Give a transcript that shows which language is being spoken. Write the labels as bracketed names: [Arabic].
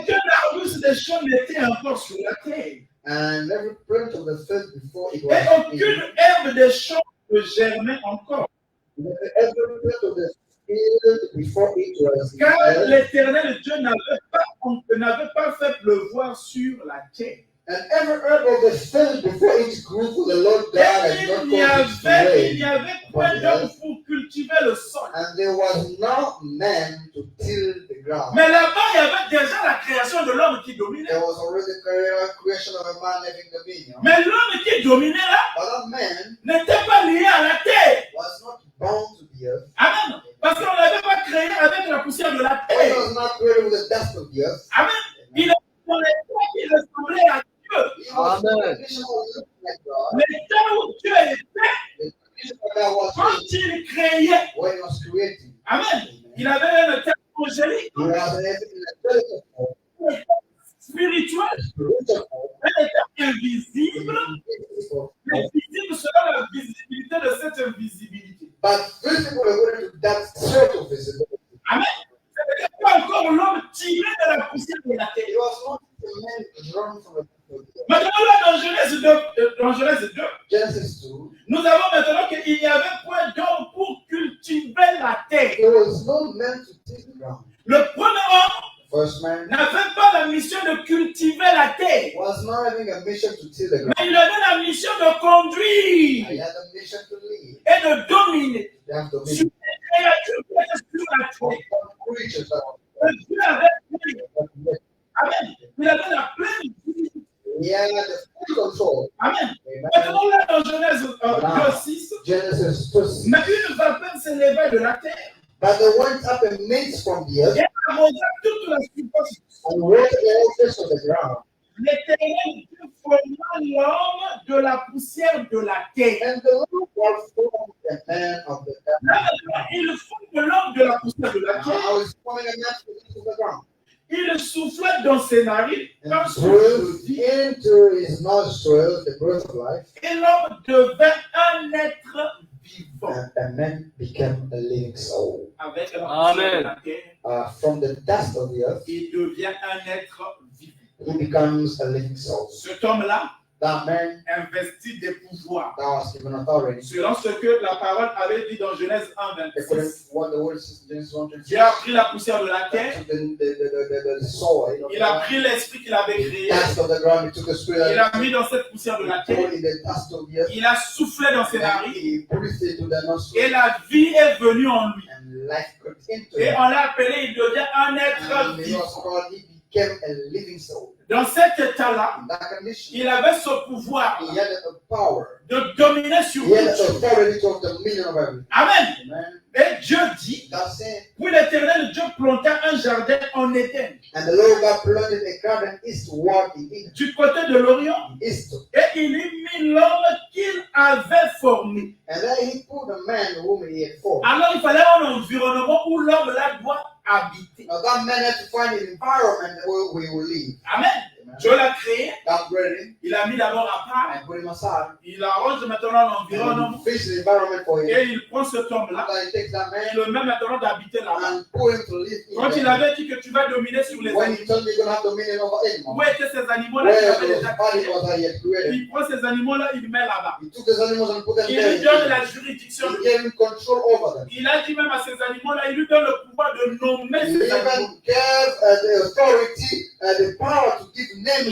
[French] aucun arbuste des champs n'était encore sur la terre. [English] and every plant of the field before it [French] Et [English] was [French] aucune herbe des champs ne germait encore. [English] every plant of the field before it was [French] Car l'Éternel Dieu n'avait pas fait pleuvoir sur la terre. [English] and every herb of the field before it grew, for the Lord God [French] Et [English] had not [French] il n'y [English] caused it to [French] avait [English] rain, [French] point d'homme pour cultiver le sol. [English] and there was no man to till the ground. [French] Mais là-bas, il y avait déjà la création de l'homme qui dominait. [English] There was already creation of a man having dominion, [French] Mais l'homme qui dominait là [English] but that man [French] n'était pas lié à la terre. [English] was not bound to the earth. [French] Amen. [English] Parce qu'on ne l'avait pas créé avec la poussière de la [French] He [English] terre. [French] was not created with the dust of the earth. [English] Amen. [French] Il est dans l'état qui ressemblait à Dieu. [English] He was in the condition of looking like God. [French] L'état où Dieu était [English] The condition of God was [French] quand il créait. [English] when he was creating. [French] Amen. [English] Il avait un état angélique, [French] He was in a spiritual form, [English] un état spirituel, un état invisible, mais visible selon la visibilité de cette invisibilité. [French] but visible according to that sort of visibility. [English] Amen. [French] Ce n'était pas encore l'homme tiré de la poussière de la terre. [English] It was not the man drawn from the people. [French] Maintenant, là, dans Genèse 2, [English] Genesis 2, [French] nous avons maintenant qu'il n'y avait point d'homme pour cultiver la terre. [English] there was no man to till the ground. [French] Le premier homme [English] First man [French] n'avait pas la mission de cultiver la terre, [English] was not having a mission to till the ground. [French] mais il avait la mission de conduire [English] He had a mission to lead. [French] et de dominer [English] They have [French] sur [English] dominion. [French] les créatures qui étaient sur la terre. [English] Creatures that [French] Que Dieu avait créé. [English] were [French] Amen. Il avait la pleine vie. [English] he had the full control. [French] Amen. [English] Amen. [French] Maintenant, là, dans Genèse 2:6, [English] Genesis 2. [French] mais une vapeur s'éleva de la terre [English] But they went up a mist from the earth [French] et arrosa toute la superficie. [English] and watered the face of the ground. [French] L'Éternel Dieu forma l'homme de la poussière de la terre. [English] And the Lord God formed a man of the earth. [French] Là, maintenant, il forme l'homme de la poussière de la terre. [English] I was forming a man from the ground. [French] Il souffla dans ses narines [English] And [French] un souffle de [English] breathed [French] vie. [English] into his nostrils the breath of life. [French] Et l'homme devint un être vivant. [English] And a man became a living soul. [French] Avec la poussière de [English] Amen. [French] la terre, [English] From the dust of the earth, [French] il devient un être vivant. [English] he becomes a living soul. [French] Cet homme-là [English] That man [French] investit des pouvoirs. [English] that was given authority. [French] Selon ce que la parole avait dit dans Genèse [English] According [French] 1:26. [English] to what the word says in Genesis 1:26, [French] Dieu a pris la poussière de la terre, [English] took the soil of [French] il a [English] the [French] pris l'esprit qu'il avait créé, [English] dust of the ground, he took the spirit [French] il a mis dans cette poussière de la [English] he poured [French] terre, [English] in the dust of the earth, [French] il a soufflé dans ses [English] and [French] narines [English] he breathed into the [French] et [English] nostrils, [French] la vie est venue en lui. [English] and life got into [French] Et [English] him. [French] on l'a appelé, il devient un être [English] And he [French] vivant. [English] was called, he became a living soul. [French] Dans cet état-là, [English] In that condition, [French] il avait ce pouvoir [English] he had a power. [French] de dominer sur [English] He had [French] tout. [English] authority to have dominion over everything. [French] Amen. [English] Amen. [French] Et Dieu dit, [English] That's it. [French] puis l'Éternel Dieu planta un jardin en Éden, [English] And the Lord God planted a garden eastward in Eden. [French] du côté de l'Orient, [English] East. [French] et il y mit l'homme qu'il avait formé. [English] And then he put a man whom he had formed. [French] Alors il fallait un environnement où l'homme là doit habiter. [English] Now that man had to find an environment where we will live. [French] Amen. Dieu l'a créé, [English] God created him [French] il a mis d'abord à part, [English] and put him aside. [French] il arrange maintenant l'environnement [English] And fix the environment for him. [French] et il prend cet homme-là, [English] After he takes that [French] il [English] man [French] le met maintenant d'habiter là-bas. [English] and put him to live [French] Quand [English] in [French] il [English] there. [French] avait dit que tu vas dominer sur les [English] When he [French] animaux, [English] told me you're going to have dominion over animals, [French] où étaient ces animaux-là qu'il [English] where [French] avait [English] those [French] déjà [English] bodies [French] créés? [English] was that he had created, [French] Il prend ces animaux-là, il les met là-bas. [English] he took those animals and put them [French] Il lui donne la [English] there. [French] juridiction. [English] He gave him control over them. [French] Il a dit même à ces animaux-là, il lui donne le pouvoir de nommer [English] He [French] ces animaux. [English] even gave the authority, the power to give names